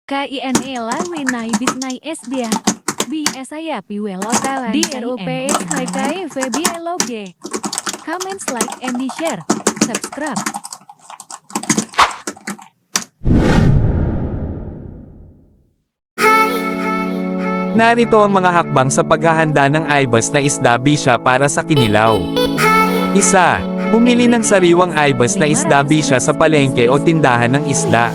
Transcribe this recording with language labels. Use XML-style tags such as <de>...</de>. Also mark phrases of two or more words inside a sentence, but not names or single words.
<en>KINELA winay bisnay SDA. BSaya piwelotalan DROPS KKFBLOG. Comments, like, and share. Subscribe.</en> <tl>Narito ang mga hakbang sa paghahanda ng aibas na isda bisya para sa kinilaw. Isa, bumili ng sariwang aibas na isda bisya sa palengke o tindahan ng isda.</tl>